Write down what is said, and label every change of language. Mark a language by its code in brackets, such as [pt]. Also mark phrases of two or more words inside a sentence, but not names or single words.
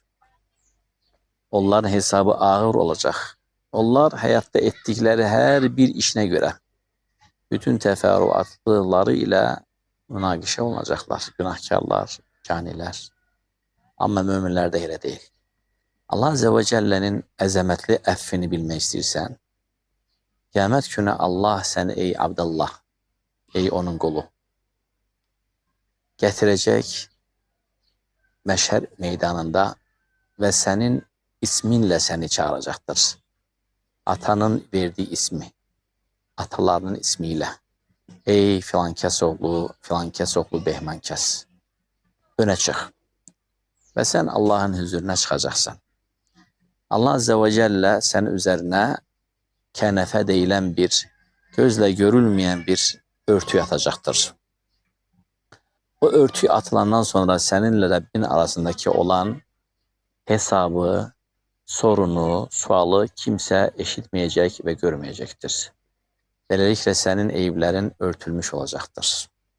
[tr] Onların hesabı ağır olacak. Onlar hayatta ettikleri her bir işine göre bütün teferruatları ile münakişe olacaklar. Günahkarlar, caniler. Ama müminler de öyle değil. [az] Allah [ar] عز وجل'nin [az] əzəmətli əffini bilmək istəyirsən, qiyamət günü Allah səni ey Abdallah, ey onun qulu, gətirəcək məşhər meydanında və sənin isminlə səni çağıracaqdır. [tr] Atanın verdiği ismi, atalarının ismiyle. [az] Ey filan kəs oğlu Behman kəs. Öne çıx. Və sən Allahın huzuruna çıxacaqsan. Allah [ar] عز وجل [az] sənin üzərinə kənəfə deyilən bir, gözlə görülmeyen bir örtü atacaqdır. [tr] O örtü atılandan sonra seninle Rabbin arasındaki olan hesabı, sorunu, sualı kimse eşitmeyecek ve görmeyecektir. [az] Beləliklə sənin eyiblərin örtülmüş olacaqdır.